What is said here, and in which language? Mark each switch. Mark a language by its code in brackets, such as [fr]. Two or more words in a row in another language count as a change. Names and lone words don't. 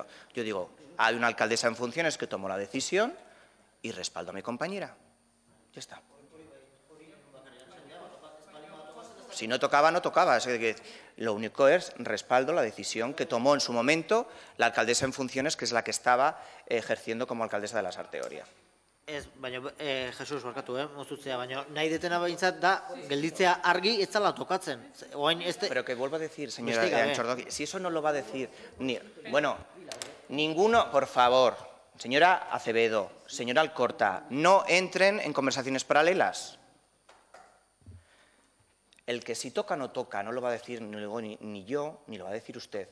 [es] Yo digo, hay una alcaldesa en funciones que tomó la decisión y respaldo a mi compañera. Ya está. Si no tocaba, no tocaba. Lo único es respaldo la decisión que tomó en su momento la alcaldesa en funciones, que es la que estaba ejerciendo como alcaldesa de Lasarte Oria. [eu] Ez, baina, Jesus, barkatu, mozutzea, baina nahi detena behintzat da, gelditzea argi ez zala tokatzen. [es] Pero que vuelvo a decir, señora Antxordoki, si eso no lo va a decir, bueno, ninguno, por favor, señora Acevedo, señora Alcorta, no entren en conversaciones paralelas. El que si toca no toca, no lo va a decir ni yo, ni lo va a decir usted.